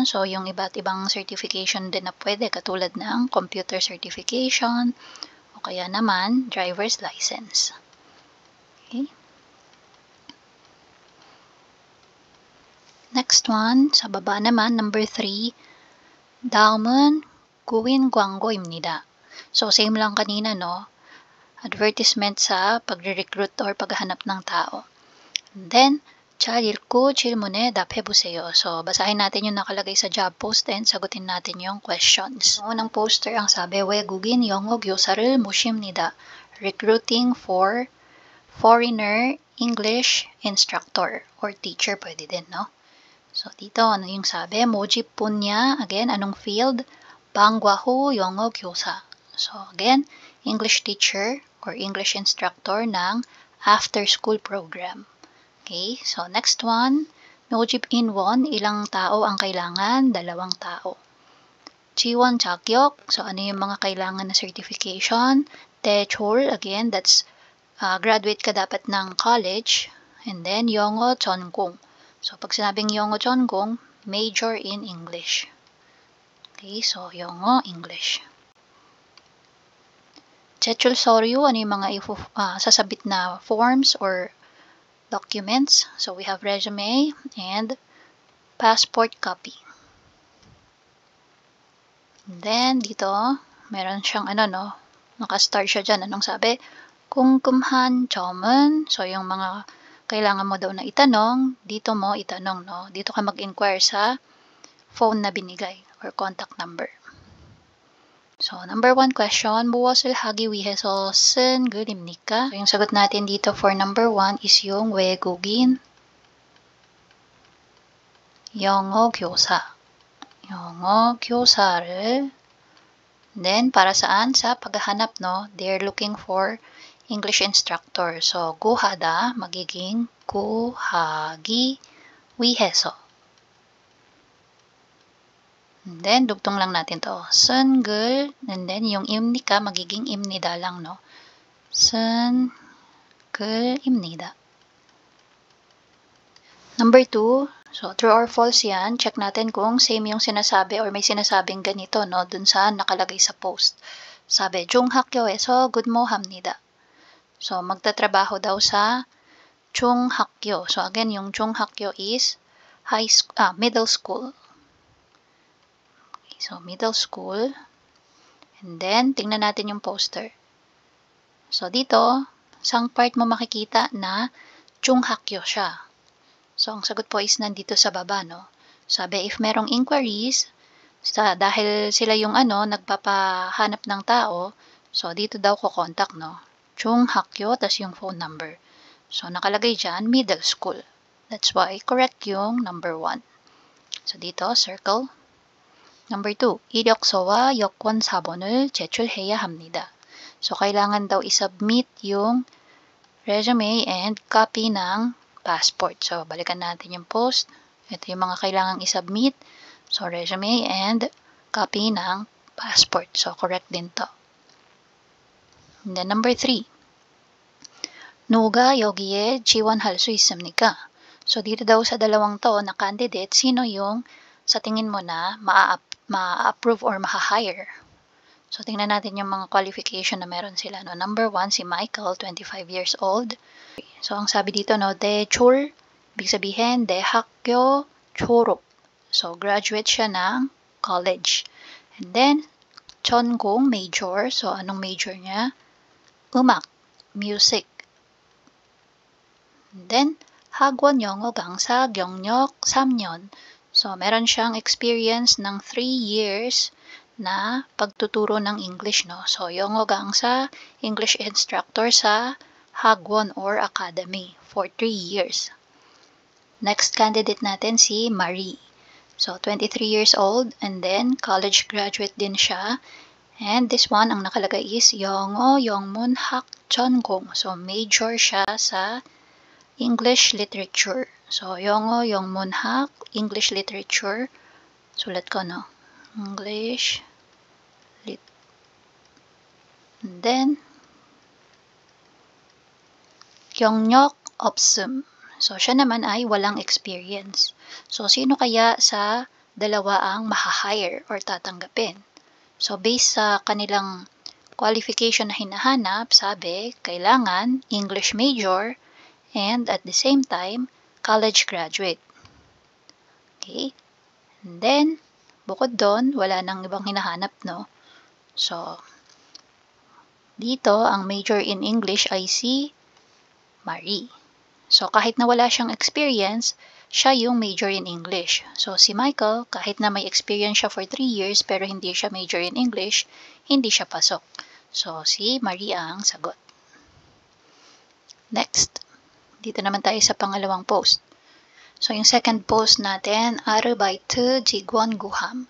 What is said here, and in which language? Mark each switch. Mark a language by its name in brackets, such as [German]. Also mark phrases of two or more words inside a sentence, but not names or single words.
[Filipino] So, yung iba't ibang certification din na pwede, katulad ng [English] computer certification, [Filipino] o kaya naman, [English] driver's license. Okay. Next one, [Filipino] sa baba naman, number 3, [Korean] 다음은 구인 광고입니다. [Filipino] So, same lang kanina, no? Advertisement sa pagre-recruit or paghahanap ng tao. [English] And then, [Korean] 잘 읽고 질문에 답해보세요. [Filipino] So, basahin natin yung nakalagay sa [English] job post [Filipino] and sagutin natin yung questions. Ang unang poster ang sabi, [Korean] 외국인 영어 교사를 모십니다. [English] Recruiting for foreigner English instructor or teacher [Filipino] pwede din, no? So, dito, ano yung sabi? [Korean] 모집 분야, [Filipino] again, anong field? [Korean] 방과후 영어 교사. [English] So, again, English teacher or English instructor ng after-school program. Okay, so next one, [Korean] 모집 인원, [Filipino] ilang tao ang kailangan? 2 tao. [Korean] 지원 자격, [Filipino] so ano yung mga kailangan na certification? [Korean] 대졸, [English] again, that's graduate [Filipino] ka dapat ng [English] college. And then, [Korean] 영어 전공. [Filipino] So, pag sinabing [Korean] 영어 전공, [English] major in English. Okay, so 영어, English. [Korean] 제출 서류, [Filipino] ano yung mga sasabit na [English] forms or documents. So, we have resume and passport copy. And then, [Filipino] dito, meron siyang naka-star siya dyan. Anong sabi? [Korean] 궁금한 점은, [Filipino] so yung mga kailangan mo daw na itanong, dito mo itanong, no? Dito ka mag-inquire sa phone na binigay or contact number. [English] So, number 1 question, [Korean] 무엇을 하기 위해서 쓴 글입니까? [Filipino] So, yung sagot natin dito [English] for number 1 is [Filipino] yung [Korean] 외국인 영어 교사. 영어 교사를, [Filipino] then, para saan? Sa paghahanap, no? [English] They're looking for English instructor. So, [Korean] 구하다, magiging 구하기 위해서. [English] And then, [Filipino] dugtong lang natin to. [Korean] 쓴 글, [English] and then, [Filipino] yung 입니까, magiging 입니다 lang, no? [Korean] 쓴 글입니다. [English] Number 2, so, true or false yan. [Filipino] Check natin kung same yung sinasabi or may sinasabing ganito, no? Dun sa nakalagay sa post. Sabi, [Korean] 중학교에서 근무합니다. [Filipino] So, magtatrabaho daw sa 중학교. So, again, yung 중학교 [English] is middle school. So, middle school. And then, [Filipino] tingnan natin yung poster. So, dito, sang part mo makikita na 중학교 siya. So, ang sagot po is nandito sa baba, no? Sabi, if merong inquiries, dahil sila yung nagpapahanap ng tao, so, dito daw ko contact, no? 중학교, tas yung [English] phone number. [Filipino] So, nakalagay dyan, [English] middle school. That's why, correct [Filipino] yung number 1. So, dito, circle. [English] Number 2, [Korean] 이력서와 여권 사본을 제출해야 합니다. [Filipino] So, kailangan daw isubmit yung resume and copy ng passport. So, balikan natin yung post. Ito yung mga kailangang isubmit. So, resume and copy ng passport. So, correct din to. [English] And then, number 3, [Korean] 누가 여기에 지원할 수 있습니까? [Filipino] So, dito daw sa dalawang to na candidate, sino yung sa tingin mo na ma-approve or ma-hire? So, tingnan natin yung mga qualification na meron sila. No? [English] Number 1, si Michael, 25 years old. [Filipino] So, ang sabi dito, no, 대졸, ibig sabihin, [Korean] 대학교 졸업. [Filipino] So, graduate siya ng college. [English] And then, 전공, major. So, [Filipino] anong major niya? [Korean] 음악, [English] music. And then, [Korean] 학원 영어 강사 경력 3년. [Filipino] So, meron siyang experience ng 3 years na pagtuturo ng English, no? [English] So, [Korean] 영어 강사, [English] English instructor [Korean] sa 학원 [English] or academy for 3 years. Next candidate [Filipino] natin si [English] Marie. So, 23 years old and then college graduate [Filipino] din siya. [English] And this one, [Filipino] ang nakalagay is [Korean] 영어 영문학 전공. [Filipino] So, major siya sa [English] English literature. So, [Korean] 영어 영문학, [English] English literature. [Filipino] Sulat ko, [English] no? English lit. And then, [Korean] 경력 없음. [Filipino] So, siya naman ay walang experience. So, sino kaya sa dalawa ang mahahire or tatanggapin? So, based sa kanilang qualification na hinahanap, sabi, kailangan [English] English major and at the same time, college graduate. Okay? And then, [Filipino] bukod doon, wala nang ibang hinahanap, no? So, dito, ang [English] major in English [Filipino] ay si Marie. So, kahit na wala siyang experience, siya yung [English] major in English. So, [Filipino] si Michael, kahit na may experience siya for 3 years, pero hindi siya [English] major in English, [Filipino] hindi siya pasok. So, si Marie ang sagot. Next, dito naman tayo sa pangalawang post. So, yung [English] second post [Filipino] natin, [Korean] Arbeite 직원 구함.